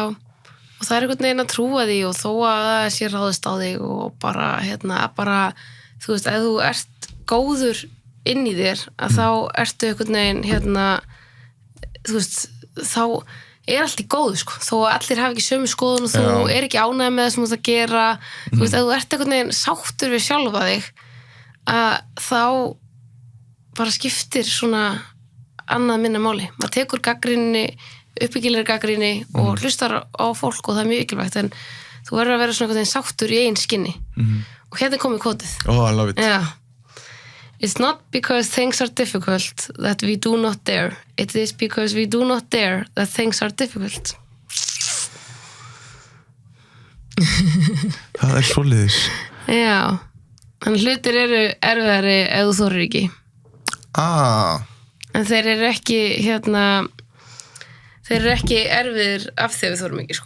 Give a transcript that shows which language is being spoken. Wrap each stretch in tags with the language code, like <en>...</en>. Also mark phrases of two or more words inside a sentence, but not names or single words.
<is>Og það er einhvern veginn að trúa því og þó að það sé ráðist á þig og bara, þú veist, ef þú ert góður inn í þér, að þá ertu einhvern veginn, þú veist, þá er allt í góðu, sko, þó að allir hafa ekki sömu skoðun og þú er ekki ánægð með það sem þú ert að gera, þú veist, ef þú ert einhvern veginn sáttur við sjálfa þig, að þá bara skiptir svona annað minna máli. Maður tekur gagnrýni, uppbyggilegri gagnrýni og hlustar á fólk og það er mjög mikilvægt, en þú verður að vera svona einhvern veginn sáttur í eigin skinni. Og hérna komið kvótið.</is> <en>I love it.</en> <is>Já.</is> <en>It's not because things are difficult that we do not dare. It is because we do not dare that things are difficult.</en> <is>Það svoleiðis. Já, þannig hlutir eru erfiðari ef þú þorir ekki. En þeir eru ekki þeir eru ekki erfiðir af því við þorum ekki, sko.</is>